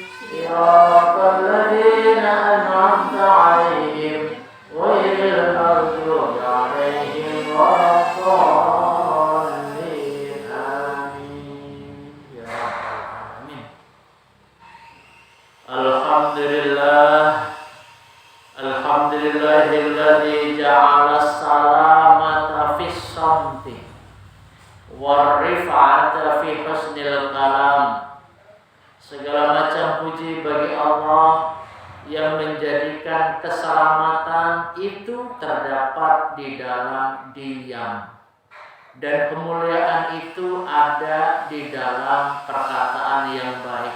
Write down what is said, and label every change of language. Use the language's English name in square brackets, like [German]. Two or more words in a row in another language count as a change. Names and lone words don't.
[Arabic] صراط الذين أنعمت عليهم غير المغضوب عليهم ولا الضالين. آمين يا رب العالمين. Alhamdulillah. الحمد لله الذي جعل السلامة في الصمت والرفعة في حسن الكلام. [Indonesian] Segala macam puji bagi Allah yang menjadikan keselamatan itu terdapat di dalam diam, dan kemuliaan itu ada di dalam perkataan yang baik.